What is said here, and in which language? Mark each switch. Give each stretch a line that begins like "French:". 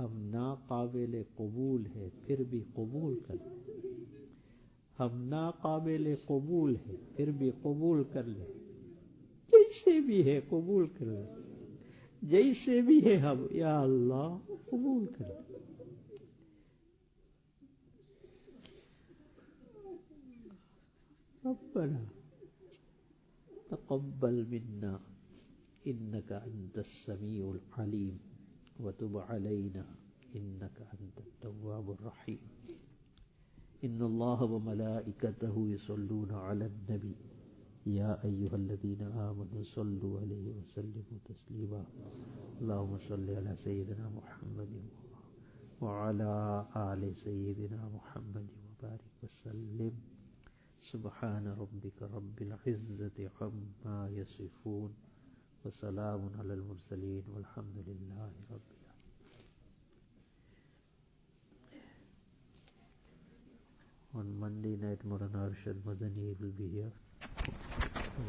Urdu: ہم نا قابل قبول ہے پھر بھی قبول کر لیں, ہم نا قابل قبول ہے پھر بھی قبول کر لیں, جیسے بھی ہے قبول کر لیں, جیسے بھی ہے ہم یا اللہ قبول کر لیں.
Arabic: ربنا تقبل منا انك انت السميع العليم وتب علينا انك انت التواب الرحيم. ان الله وملائكته يصلون على النبي يا ايها الذين امنوا صلوا عليه وسلموا تسليما. اللهم صل على سيدنا محمد وعلى ال سيدنا محمد وبارك وسلم. سبحان ربك رب العزة عما يصفون وسلام على المرسلين والحمد لله رب العالمين.
English: On Monday night Moran Arshad Madani will be here.